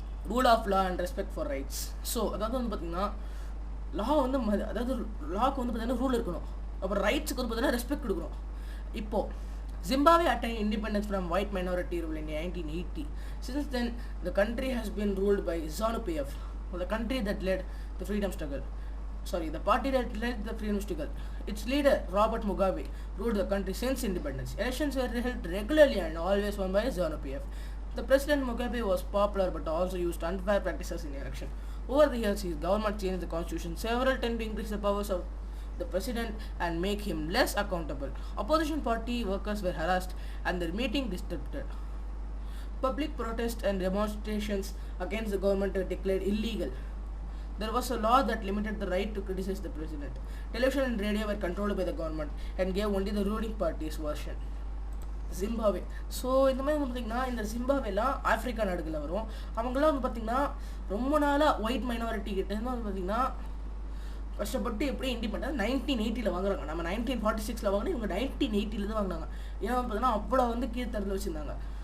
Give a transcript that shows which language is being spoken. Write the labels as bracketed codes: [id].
[en] Rule of law and respect for rights. [ta] So அதாவது வந்து பார்த்தீங்கன்னா லா வந்து அதாவது லாக்கு வந்து பார்த்தீங்கன்னா ரூல் இருக்கணும், அப்புறம் ரைட்ஸுக்கு வந்து பார்த்தீங்கன்னா ரெஸ்பெக்ட் கொடுக்கணும். [en] இப்போது Zimbabwe attained independence from white minority rule in 1980. Since then, the country has been ruled by ZANU-PF. the country that led the freedom struggle. The party that led the freedom struggle. Its leader, Robert Mugabe, ruled the country since independence. Elections were held regularly and always won by ZANU-PF. The President Mugabe was popular but also used unfair practices in election. Over the years, his government changed the constitution several times to increase the powers of the president and make him less accountable. Opposition party workers were harassed and their meeting disrupted. Public protests and demonstrations against the government were declared illegal. There was a law that limited the right to criticize the president. Television and radio were controlled by the government and gave only the ruling party's version. [ta] Zimbabwe. So இந்த மாதிரி வந்து பார்த்திங்கன்னா இந்த ஜிம்பாவேலாம் Africa நாடுகளில் வரும். அவங்களாம் வந்து பார்த்திங்கன்னா ரொம்ப நாளாக ஒயிட் மைனாரிட்டி கிட்டேருந்து வந்து பார்த்திங்கன்னா கஷ்டப்பட்டு எப்படி இண்டிபெண்டன்ஸ் 1980 வாங்குறாங்க. நம்ம 1946 வாங்கினா இவங்க 1980 தான் வாங்கினாங்க. ஏன்னா வந்து பார்த்திங்கன்னா அவ்வளோ வந்து கீழ்த்தரத்தில் வச்சுருந்தாங்க.